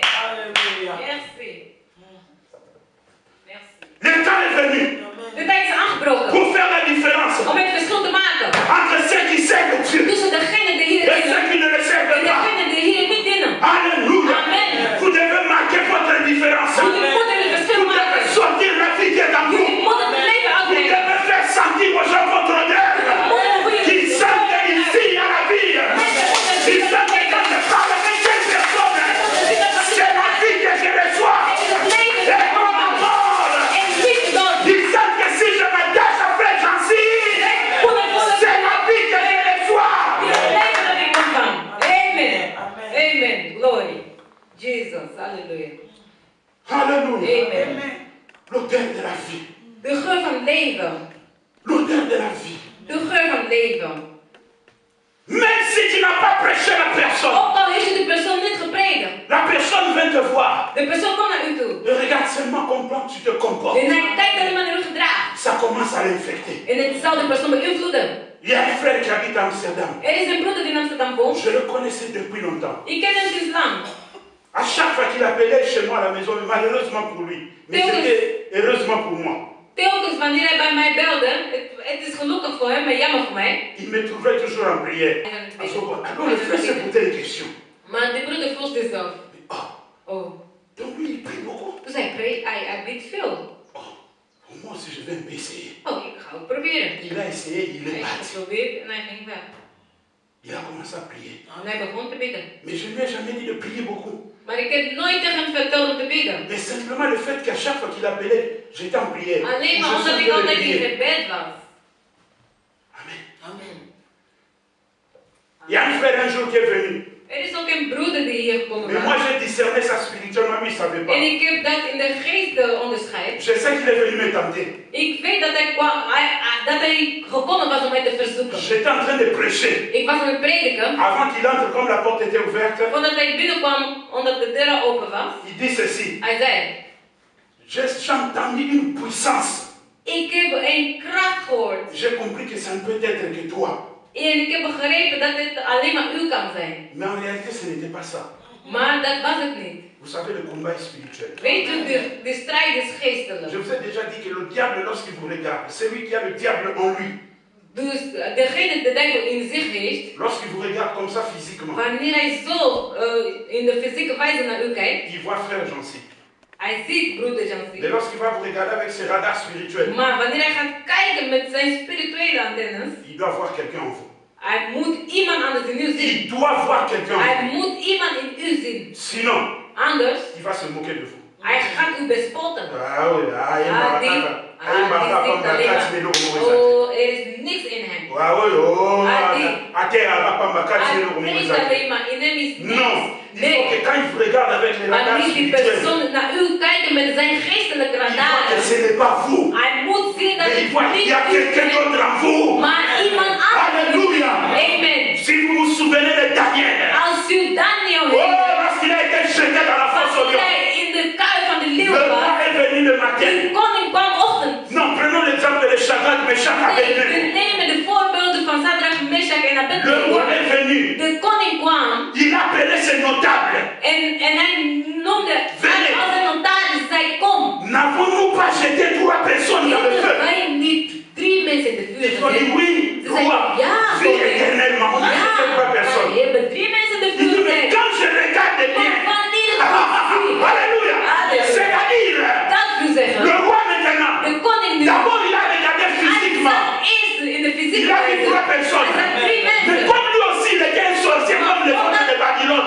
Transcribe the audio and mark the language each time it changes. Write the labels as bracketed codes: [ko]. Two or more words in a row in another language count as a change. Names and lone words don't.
[fr] Alléluia. Merci. Merci. Le temps est venu [nl] De tijd is aangebroken [fr] pour faire la différence [nl] om het verschil te maken [fr] entre ceux qui servent Dieu [nl] tussen degene die hier [fr] et ceux [nl] dienen [fr] qui ne le [nl] en [fr] servent pas. [nl] degene die hier niet dienen. [fr] Alléluia. Amen. Vous devez marquer votre différence. [nl] Jullie moeten het verschil [fr] Vous devez [nl] maken. [fr] sortir la vie qui est en vous. [nl] Jullie moeten het leven [fr] Vous [nl] uitbrengen. [fr] devez faire sentir aux gens votre odeur. Qu'ils sentent qu'ici à la vie. Ils sentent que quand je parle avec cette personne, c'est la vie que je reçois. Et non la mort. Ils sentent que si je me cache après Jancy, c'est la vie que je reçois. [en] Amen. Amen. Glory. Jesus. Hallelujah. [fr] Alléluia. Amen. L'odeur de la vie. [nl] De geur van leven. [fr] L'odeur de la vie. [nl] De geur van leven. [fr] Même si tu n'as pas prêché la personne, [nl] Ook al heeft je de persoon niet gepredikt. [fr] la personne vient te voir. [nl] De persoon komt naar u toe. [fr] Et regarde seulement comment tu te comportes. [nl] En hij kijkt naar de manier u gedraagt. [fr] Ça commence à l'infecter. [nl] En het zal de persoon beïnvloeden. [fr] Il y a un frère qui habite à Amsterdam. [nl] Er is een broeder die in Amsterdam woont. [fr] Je le connaissais depuis longtemps. [nl] Ik ken hem sinds lang. [fr] À chaque fois qu'il appelait chez moi à la maison, malheureusement pour lui, mais c'était heureusement pour moi. [nl] Telkens wanneer hij bij mij belde, het is gelukkig [fr] il me trouvait toujours en prière. Alors le frère se posait des questions. [nl] Maar de broeder vroeg zichzelf. [fr] Oh. Donc lui, il prie beaucoup. [nl] Dus hij bidt veel. [fr] Moi aussi, je vais me essayer. [nl] Oh, ik ga het proberen. [fr] Il a essayé, il est [nl] Hij heeft [fr] parti. [nl] geprobeerd en hij ging weg. [fr] Il a commencé à prier. [nl] En hij begon te bidden. [fr] Mais je ne lui ai jamais dit de prier beaucoup. [nl] Maar ik heb nooit tegen hem verteld om te bidden. [fr] Mais simplement le fait qu'à chaque fois qu'il appelait, j'étais en prière. [nl] Alleen maar omdat ik altijd in gebed was. Amen. Amen. [fr] Il y a un frère un jour qui est venu. [nl] Er is ook een broeder die hier gekomen [fr] Mais moi j'ai discerné ça spirituellement, mais il ne savait pas. [nl] En ik heb dat in de geest onderscheid. [fr] Je sais qu'il est venu me tenter. [nl] Ik weet dat hij gekomen was om mij te verzoeken. [fr] J'étais en train de prêcher. [nl] Ik was aan het prediken. [fr] Avant qu'il entre, comme la porte était ouverte, [nl] Voordat hij binnenkwam, omdat de deur open was. [fr] il dit ceci. [nl] Hij zei. [fr] J'ai entendu une puissance. [nl] Ik heb een kracht gehoord. [fr] J'ai compris que ça ne peut être que toi. [nl] En ik heb begrepen dat het alleen maar u kan zijn. [fr] Mais en réalité, ce n'était pas ça. [nl] Maar dat was het niet. [fr] Vous savez, le combat est spirituel. [nl] Weet u, de strijd is geestelijk. [fr] Je vous ai déjà dit que le diable, lorsqu'il vous regarde, c'est lui qui a le diable en lui. [nl] Dus degene de duivel in zich heeft. [fr] Lorsqu'il vous regarde comme ça physiquement. [nl] Wanneer hij zo in de fysieke wijze naar u kijkt. [fr] Il voit frère Jancy. [nl] Hij ziet broeder Jancy. [fr] Mais lorsqu'il va vous regarder avec ses radars spirituels. [nl] Maar wanneer hij gaat kijken met zijn spirituele antennes. [fr] Il doit voir quelqu'un en vous. [nl] Hij moet iemand anders in u zien. [fr] Il doit voir quelqu'un en vous. [nl] Hij moet iemand in u zien. [fr] Sinon, [nl] anders, [fr] il va se moquer de vous. [nl] Hij gaat u bespotten. [fr] Ah oui, [nl] er is niks in hem. [fr] Non, il faut que quand il vous regarde avec les radars spirituels, [nl] naar u kijken met zijn geestelijke radar. [fr] Ce n'est pas vous. [nl] Hij moet zien dat [fr] il y a quelqu'un d'autre en vous. [nl] Maar iemand anders. [fr] Alléluia. Amen. Si vous vous souvenez de Daniel. [nl] Als u Daniel [fr] lorsqu'il a été jeté dans la fosse au lion. [nl] In de kuil van de leeuw. [fr] Le roi est venu le matin. [nl] De koning kwam ochtend. [fr] Non, prenons l'exemple de Shadrach, Meshach, Abednego. [nl] We nemen de voorbeelden van Shadrach, Meshach en Abednego. [fr] Le roi est venu. [nl] De koning kwam. [fr] Il appelait ses notables. [nl] En hij noemde als een notaris zei kom. [fr] N'avons-nous pas jeté 3 personnes dans le feu? [nl] Wij niet 3 mensen in de vuur. [fr] Ils ont dit oui, roi, vis éternellement. On a jeté 3 personnes. [nl] We hebben 3 mensen in de vuur. [fr] Il dit mais quand je regarde bien. Alléluia. C'est-à-dire, le roi maintenant, d'abord il a regardé physiquement. Il a vu 3 personnes. Mais comme lui aussi il était un sorcier comme le roi de Babylone.